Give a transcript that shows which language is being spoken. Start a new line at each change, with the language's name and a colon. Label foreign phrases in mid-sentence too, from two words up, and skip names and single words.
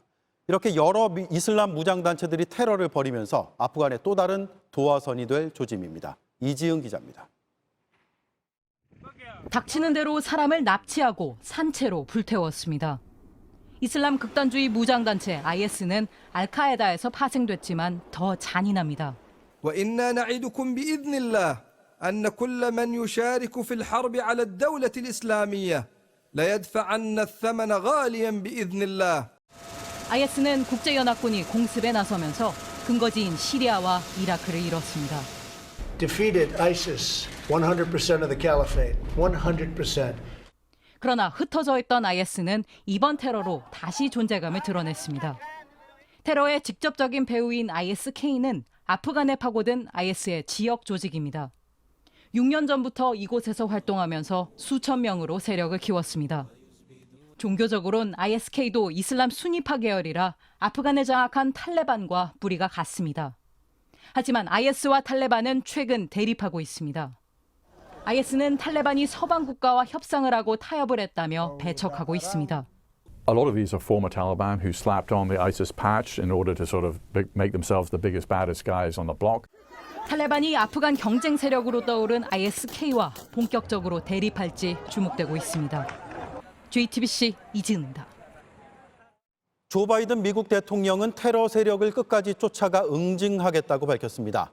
Korean: 이렇게 여러 이슬람 무장단체들이 테러를 벌이면서 아프간의 또 다른 도화선이 될 조짐입니다. 이지은 기자입니다. 닥치는 대로 사람을 납치하고 산채로 불태웠습니다. 이슬람 극단주의 무장단체 IS는 알카에다에서 파생됐지만 더 잔인합니다.
Arabic: وإنا نعدكم بإذن الله أن كل من يشارك في الحرب على الدولة الإسلامية لا يدفعن الثمن غاليا بإذن الله.
Korean: IS는 국제연합군이 공습에 나서면서 근거지인 시리아와 이라크를 잃었습니다.
English: Defeated ISIS 100% of the caliphate. 100%.
Korean: 그러나 흩어져 있던 IS는 이번 테러로 다시 존재감을 드러냈습니다. 테러의 직접적인 배후인 ISK는 아프간에 파고든 IS의 지역 조직입니다. 6년 전부터 이곳에서 활동하면서 수천 명으로 세력을 키웠습니다. 종교적으로는 ISK도 이슬람 수니파 계열이라 아프간을 장악한 탈레반과 뿌리가 같습니다. 하지만 IS와 탈레반은 최근 대립하고 있습니다. IS는 탈레반이 서방 국가와 협상을 하고 타협을 했다며 배척하고 있습니다.
English: A lot of these are former Taliban who slapped on the ISIS patch in order to sort of make themselves the biggest, baddest guys on the block.
Korean: 탈레반이 아프간 경쟁 세력으로 떠오른 ISK와 본격적으로 대립할지 주목되고 있습니다. JTBC 이지은입니다. 조 바이든 미국 대통령은 테러 세력을 끝까지 쫓아가 응징하겠다고 밝혔습니다.